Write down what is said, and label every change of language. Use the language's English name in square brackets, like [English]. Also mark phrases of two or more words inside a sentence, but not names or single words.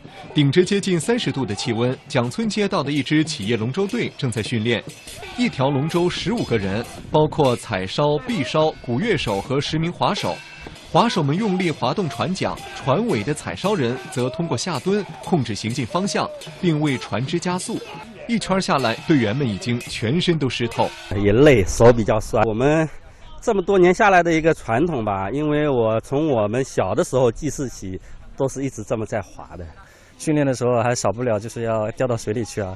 [Chinese] 頂着接近30度的氣溫，蔣村街道的一支企業龍舟隊正在訓練。一條龍舟15個人，包括彩燒、臂燒、鼓樂手和10名划手。划手們用力划動船槳，船尾的彩燒人則通過下蹲控制行進方向，並為船隻加速。一圈下来，队员们已经全身都湿透，也累，手比较酸。我们这么多年下来的一个传统吧，因为从我们小的时候记事起，都是一直这么在滑的。训练的时候还少不了就是要掉到水里去啊。